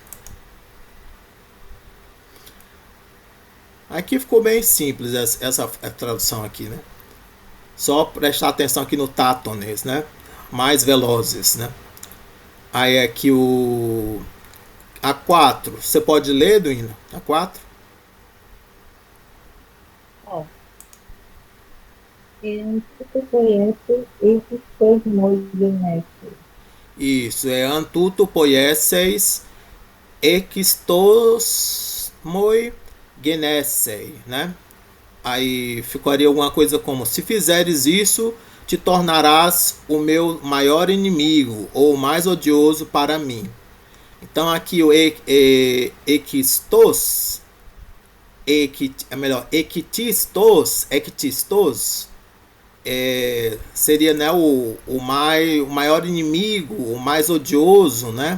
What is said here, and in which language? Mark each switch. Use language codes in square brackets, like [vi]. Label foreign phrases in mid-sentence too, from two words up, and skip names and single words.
[pt] Aqui ficou bem simples essa tradução aqui, né? Só prestar atenção aqui no tatones, né? Mais velozes, né? Aí aqui a 4. Você pode ler, Duína? A 4? Ó. [el] ἂν τοῦτο ποιήσῃς ἔχθιστος μοι γενήσει. Isso, ἂν τοῦτο ποιήσῃς ἔχθιστος μοι γενήσει, [pt] né? Aí ficaria alguma coisa como: se fizeres isso, te tornarás o meu maior inimigo ou mais odioso para mim. Então aqui o ekistos, ektistos, seria, né, o maior inimigo, o mais odioso, né?